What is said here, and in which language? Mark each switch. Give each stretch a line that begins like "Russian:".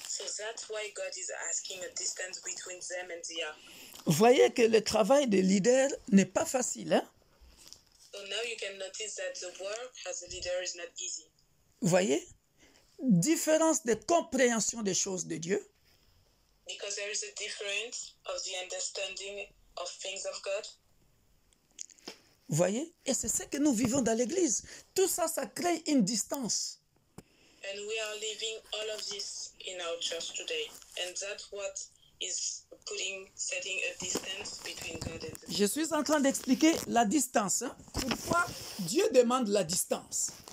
English: So that's why God is asking a distance between them and the ark.
French: Vous voyez que le travail de leader n'est pas facile, hein?
English: So now you can notice that the work as a leader is not easy.
French: Vous voyez? Différence de compréhension des choses de Dieu.
English: Because there is a difference of the understanding of things of God.
French: Vous voyez? Et c'est ce que nous vivons dans l'Église. Tout ça, ça crée une distance.
English: And we are living all of this in our church today. And that's what is setting a distance between God and the
French: Je suis en train d'expliquer la distance. Hein? pourquoi Dieu demande la distance.